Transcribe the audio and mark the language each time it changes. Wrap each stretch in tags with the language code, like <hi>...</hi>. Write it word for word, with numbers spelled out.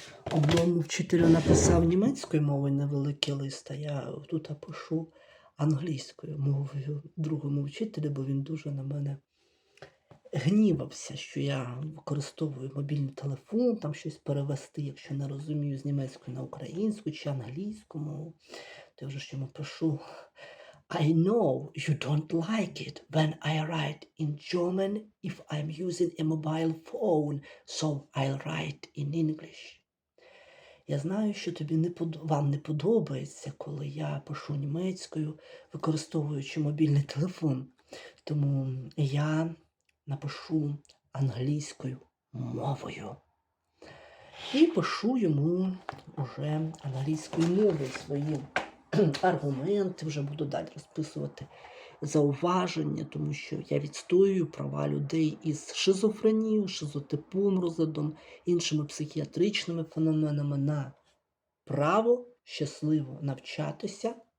<uk>Одному вчителю написав німецькою мовою невеликий лист, а я тут пишу англійською мовою другому вчителю, бо він дуже на мене гнівався, що я використовую мобільний телефон, там щось перевести, якщо не розумію з німецької на українську чи англійську мову. То я вже ж йому пишу.</uk> <en>I know you don't like it when I write in German if I'm using a mobile phone, so I'll write in English.</en> <uk>Я знаю, що тобі не под... вам не подобається, коли я пишу німецькою, використовуючи мобільний телефон. Тому я напишу англійською мовою. І пишу йому уже англійською мовою свої аргументи, вже буду далі розписувати зауваження, тому що я відстоюю права людей із шизофренією, шизотипом розладом, іншими психіатричними феноменами на право щасливо навчатися</uk>